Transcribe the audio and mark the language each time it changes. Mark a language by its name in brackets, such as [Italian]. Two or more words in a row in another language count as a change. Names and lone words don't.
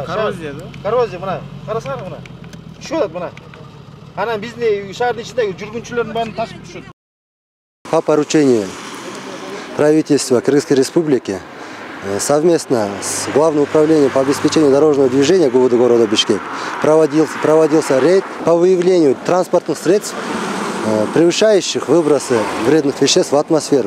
[Kyrgyz] Коррозия, да? Коррозия мына. Карасаңар мына. Түшөт мына. Анан биздин шаардын ичиндеги жүргүнчүлөрдүн баарын ташып түшөт. [Russian] По поручению правительства Кыргызской Республики совместно с Главным управлением по обеспечению дорожного движения города Бишкек проводился рейд по выявлению транспортных средств, превышающих выбросы вредных веществ в атмосферу.